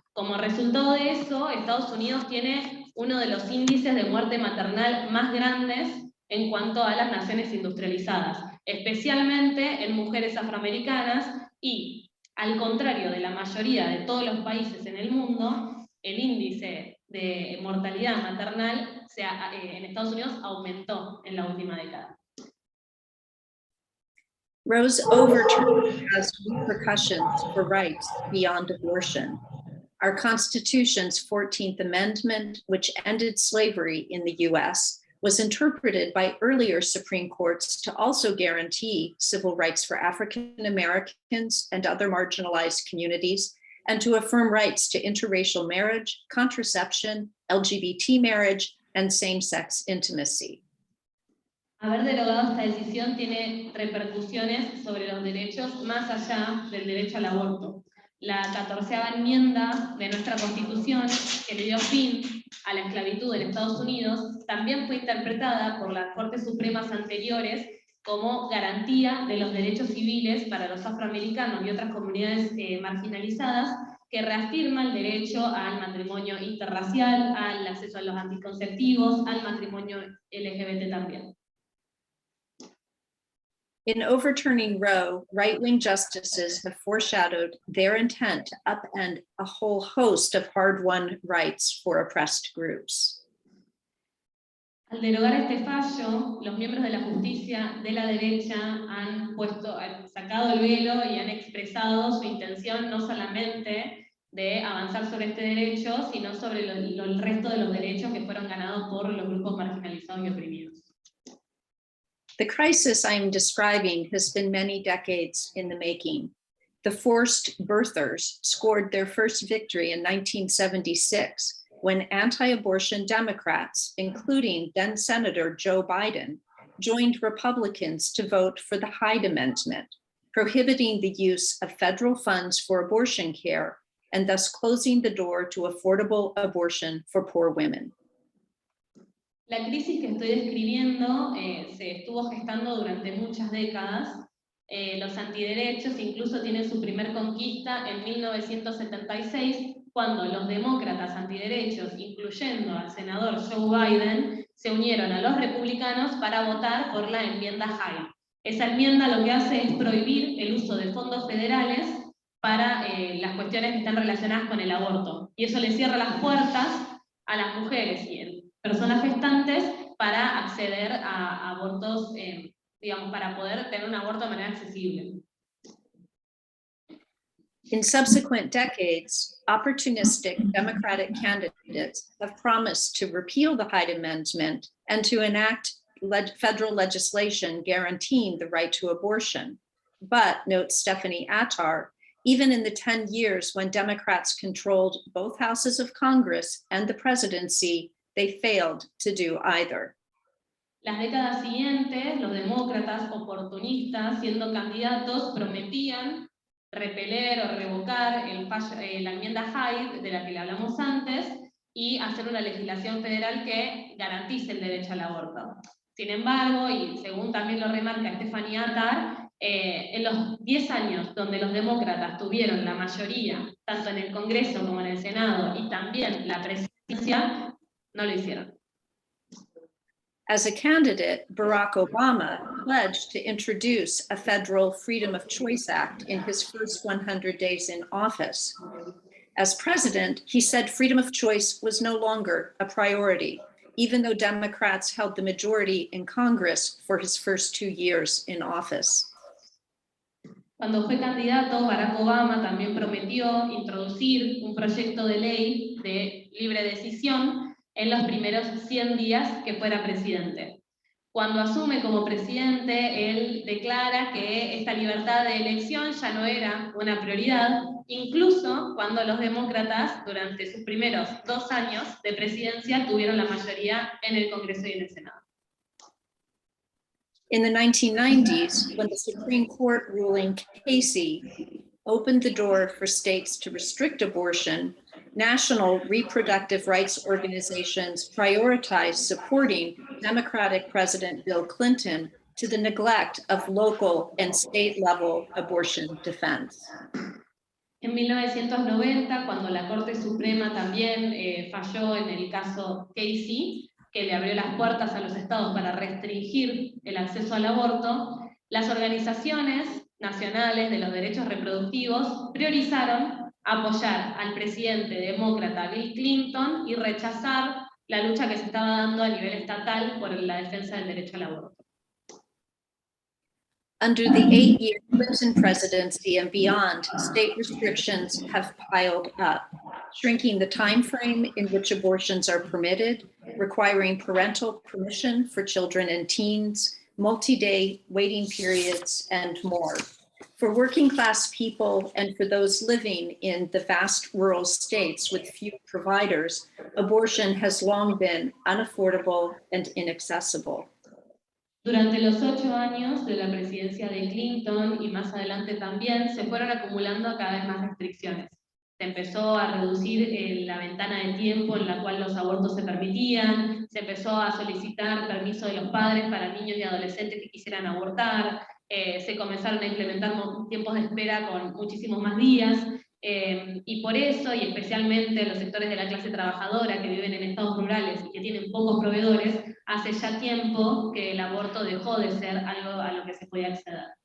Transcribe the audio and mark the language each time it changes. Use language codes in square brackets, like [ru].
[es] Como resultado de eso, Estados Unidos tiene uno de los índices de muerte maternal más grandes en cuanto a las naciones industrializadas, especialmente en mujeres afroamericanas y, al contrario de la mayoría de todos los países en el mundo, el índice de mortalidad maternal en Estados Unidos aumentó en la última década. [en] Roe's overturn has repercussions for rights beyond abortion. Our Constitution's 14th Amendment, which ended slavery in the US, was interpreted by earlier Supreme Courts to also guarantee civil rights for African Americans and other marginalized communities, and to affirm rights to interracial marriage, contraception, LGBT marriage, and same-sex intimacy. [es] Haber derogado esta decisión tiene repercusiones sobre los derechos más allá del derecho al aborto. la 14ª enmienda de nuestra Constitución, que le dio fin a la esclavitud en Estados Unidos, también fue interpretada por las Cortes Supremas anteriores como garantía de los derechos civiles para los afroamericanos y otras comunidades marginalizadas, que reafirma el derecho al matrimonio interracial, al acceso a los anticonceptivos, al matrimonio LGBT también. [en] In overturning Roe, right-wing justices have foreshadowed their intent to upend a whole host of hard-won rights for oppressed groups. [es] Al derogar este fallo, los miembros de la justicia de la derecha han sacado el velo y han expresado su intención no solamente de avanzar sobre este derecho, sino sobre el resto de los derechos que fueron ganados por los grupos marginalizados y oprimidos. [en] The crisis I am describing has been many decades in the making. The forced birthers scored their first victory in 1976 when anti-abortion Democrats, including then Senator Joe Biden, joined Republicans to vote for the Hyde Amendment, prohibiting the use of federal funds for abortion care and thus closing the door to affordable abortion for poor women. [es] La crisis que estoy describiendo se estuvo gestando durante muchas décadas. Los antiderechos incluso tienen su primer conquista en 1976, cuando los demócratas antiderechos, incluyendo al senador Joe Biden, se unieron a los republicanos para votar por la enmienda Hyde. Esa enmienda lo que hace es prohibir el uso de fondos federales para las cuestiones que están relacionadas con el aborto. Y eso le cierra las puertas a las mujeres y personas gestantes para acceder a abortos, digamos, para poder tener un aborto de manera accesible. [en] In subsequent decades, opportunistic Democratic candidates have promised to repeal the Hyde Amendment and to enact federal legislation guaranteeing the right to abortion. But, notes Stephanie Attar, even in the 10 years when Democrats controlled both houses of Congress and the presidency, they failed to do either. [es] Las décadas siguientes, los demócratas oportunistas, siendo candidatos, prometían repeler o revocar la enmienda Hyde, de la que le hablamos antes, y hacer una legislación federal que garantice el derecho al aborto. Sin embargo, y según también lo remarca Stephanie Attar, en los 10 años donde los demócratas tuvieron la mayoría, tanto en el Congreso como en el Senado, y también la presidencia, no lo hicieron. [en] As a candidate, Barack Obama pledged to introduce a federal Freedom of Choice Act in his first 100 days in office. As president, he said freedom of choice was no longer a priority, even though Democrats held the majority in Congress for his first 2 years in office. [es] Cuando fue candidato, Barack Obama también prometió introducir un proyecto de ley de libre decisión en los primeros 100 días que fuera presidente. Cuando asume como presidente, él declara que esta libertad de elección ya no era una prioridad, incluso cuando los demócratas, durante sus primeros 2 años de presidencia, tuvieron la mayoría en el Congreso y en el Senado. [en] In the 1990s, when the Supreme Court ruling Casey opened the door for states to restrict abortion, national reproductive rights organizations prioritized supporting Democratic President Bill Clinton to the neglect of local and state-level abortion defense. [es] En 1990, cuando la Corte Suprema también falló en el caso Casey, que le abrió las puertas a los estados para restringir el acceso al aborto, las organizaciones nacionales de los derechos reproductivos priorizaron apoyar al presidente demócrata Bill Clinton y rechazar la lucha que se estaba dando a nivel estatal por la defensa del derecho al aborto. [en] Under the 8-year Clinton presidency and beyond, state restrictions have piled up, shrinking the time frame in which abortions are permitted, requiring parental permission for children and teens, multi-day waiting periods, and more. For working class people and for those living in the vast rural states with few providers, abortion has long been unaffordable and inaccessible. [es] Durante los 8 años de la presidencia de Clinton y más adelante también se fueron acumulando cada vez más restricciones. Se empezó a reducir la ventana de tiempo en la cual los abortos se permitían, se empezó a solicitar permiso de los padres para niños y adolescentes que quisieran abortar, se comenzaron a implementar tiempos de espera con muchísimos más días, y por eso, y especialmente los sectores de la clase trabajadora que viven en estados rurales y que tienen pocos proveedores, hace ya tiempo que el aborto dejó de ser algo a lo que se podía acceder.